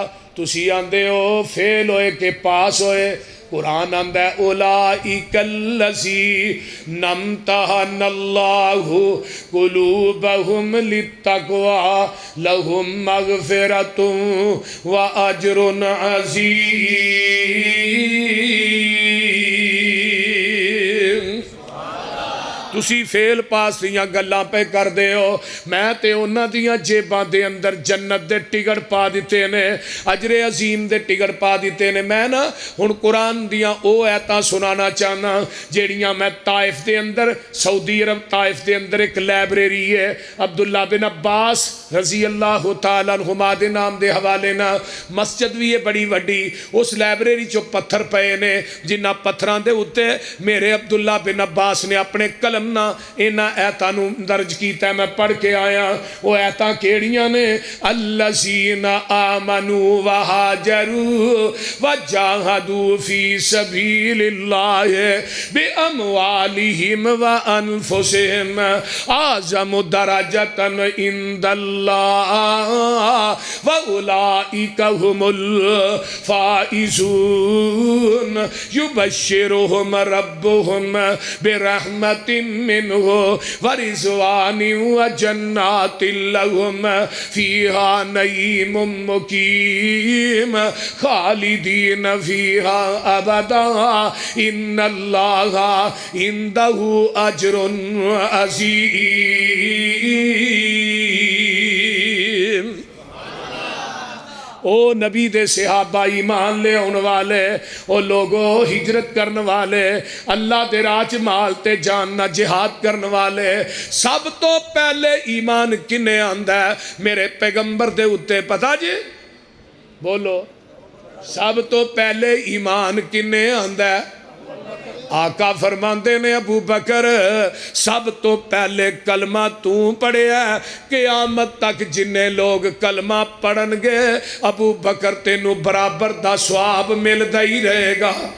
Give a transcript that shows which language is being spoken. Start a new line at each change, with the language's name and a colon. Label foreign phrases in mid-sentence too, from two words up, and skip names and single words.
Punjabi: تسی آندے ہو فیل ہوئے کے پاس ہوئے، قرآن آندہ ہے
Arabic: اولئک الذین امتحن اللہ قلوبہم للتقوی لہم مغفرۃ واجر عظیم۔
Punjabi: تسی فیل پاس دیاں گلاں پہ کر دے ہو، میں تے انہاں دیاں جیباں دے اندر جنت دے ٹکٹ پا دیتے نے، اجر عظیم دے ٹکٹ پا دیتے نے۔ میں نا ہن قرآن دیاں او ایتاں سنانا چاہنا جیڑیاں میں طائف دے اندر، سعودی عرب طائف دے اندر ایک لائبریری ہے، عبداللہ بن عباس
Arabic: رضی اللہ تعالیٰ عنہما
Punjabi: دے نام دے حوالے نا، مسجد بھی ہے بڑی وڈی، اس لائبریری چو پتھر پئے نے، جنہ پتھران دے ہوتے میرے عبداللہ بن عباس نے اپنے قلم نا اینا ایتانو درج کیتا ہے، میں پڑھ کے آیا۔ وہ ایتاں کیڑیاں نے
Arabic: الذین آمنوا وہاجروا وجاہدوا فی سبیل اللہ باموالہم وانفسہم اعظم درجۃ عند اللہ واولئک هم الفائزون یبشرہم ربہم برحمت منه ورضوان وجنات لهم فيها نعيم مقيم خالدين فيها أبدا إن الله عنده أجر عظيم.
Punjabi: او نبی دے صحابہ ایمان لے آن والے او لوگوں ہجرت کرن والے اللہ دے راہ چ مال تے جان نہ جہاد کرن والے سب تو پہلے ایمان کنے آندا ہے میرے پیغمبر دے اتے پتہ جی بولو سب تو پہلے ایمان کنے آندا ہے آقا فرماندے نے ابو بکر سب تو پہلے کلمہ تو پڑھے ہے قیامت تک جنہیں لوگ کلمہ پڑھن گے ابو بکر تینوں برابر دا ثواب ملدا ہی رہے گا.